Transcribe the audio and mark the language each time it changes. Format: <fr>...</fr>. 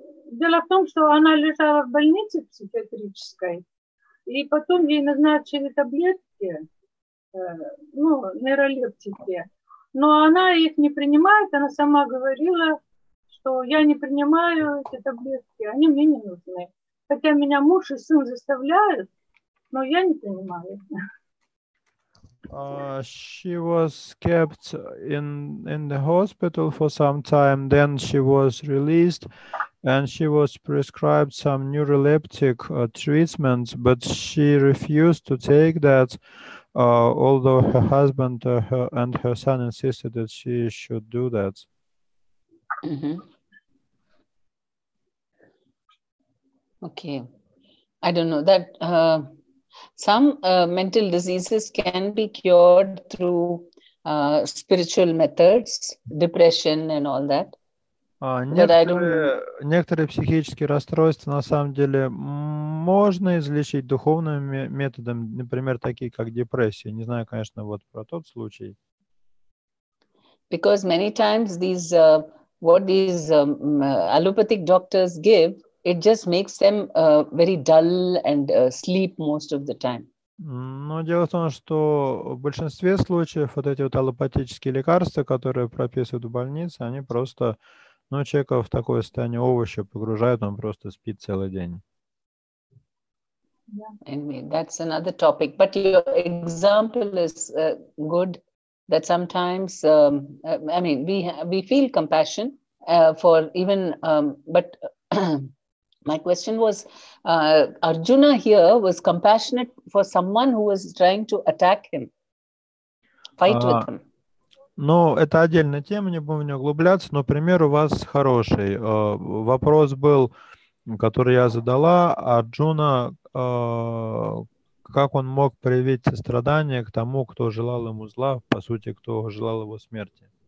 <ru>Дело в том, что она лежала в больнице психиатрической, и потом ей назначили таблетки, ну, нейролептики, но она их не принимает, она сама говорила, что я не принимаю эти таблетки, они мне не нужны. Хотя меня муж и сын заставляют, но я не принимаю.</ru> <en>She was kept in the hospital for some time. Then she was released, and she was prescribed some neuroleptic treatments, but she refused to take that, although her husband and her son insisted that she should do that. Okay. I don't know that some mental diseases can be cured through spiritual methods, depression and all that. But I don't know.</en> <ru>Некоторые психические расстройства на самом деле можно излечить духовными методами, например, такие как депрессия. Не знаю, конечно, вот про тот случай.</ru> <en>Because many times these what these allopathic doctors give, it just makes them very dull and sleep most of the time.</en> <ru>Но дело в том, что в большинстве случаев вот эти вот аллопатические лекарства, которые прописывают в больнице, они просто, ну, человека в такое состояние овоща погружают, он просто спит целый день.</ru> <en>Anyway, that's another topic. But your example is good. That sometimes, I mean, we feel compassion for even, but my question was, Arjuna here was compassionate for someone who was trying to attack him, fight with him.</en> <ru>Ну, это отдельная тема, не будем в нее углубляться, но пример у вас хороший. Вопрос был, который я задала, Арджуна, как он мог проявить сострадание к тому, кто желал ему зла, по сути, кто желал его смерти?</ru>